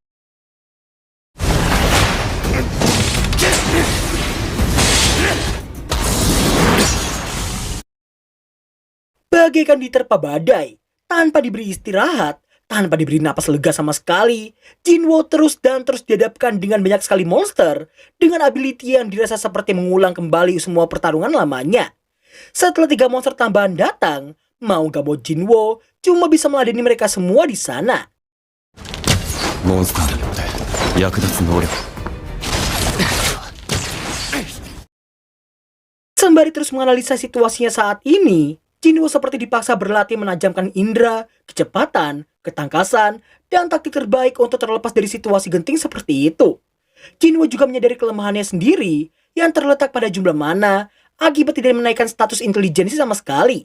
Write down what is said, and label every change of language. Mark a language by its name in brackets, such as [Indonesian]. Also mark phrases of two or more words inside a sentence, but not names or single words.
[Indonesian] Bagaikan diterpa badai, tanpa diberi istirahat, tanpa diberi napas lega sama sekali, Jinwo terus dan terus dihadapkan dengan banyak sekali monster dengan ability yang dirasa seperti mengulang kembali semua pertarungan lamanya. Setelah 3 monster tambahan datang, mau gak mau Jinwo cuma bisa meladeni mereka semua di sana. [Japanese] モンスターによって役立つ能力 [Indonesian] Sembari terus menganalisa situasinya saat ini, Jinwo seperti dipaksa berlatih menajamkan indera, kecepatan, ketangkasan, dan taktik terbaik untuk terlepas dari situasi genting seperti itu. Jinwo juga menyadari kelemahannya sendiri yang terletak pada jumlah mana akibat tidak menaikkan status intelijensi sama sekali.